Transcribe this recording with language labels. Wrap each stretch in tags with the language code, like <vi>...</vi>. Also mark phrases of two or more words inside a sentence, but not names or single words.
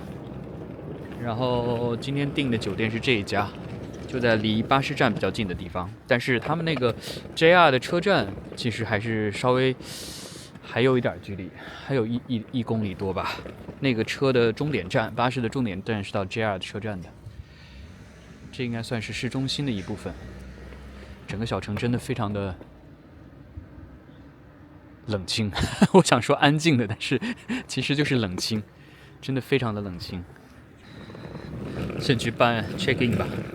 <zh>然後今天訂的酒店是這一家，就在離巴士站比較近的地方，但是他們那個 JR 的車站其實還是稍微還有一點距離，還有一公里多吧。那個車的終點站，巴士的終點站是到 JR 的車站的。這應該算是市中心的一部分。整個小城真的非常的冷清，我想說安靜的，但是其實就是冷清，真的非常的冷清。先去辦</zh> <en>check in</en> <zh>吧。</zh>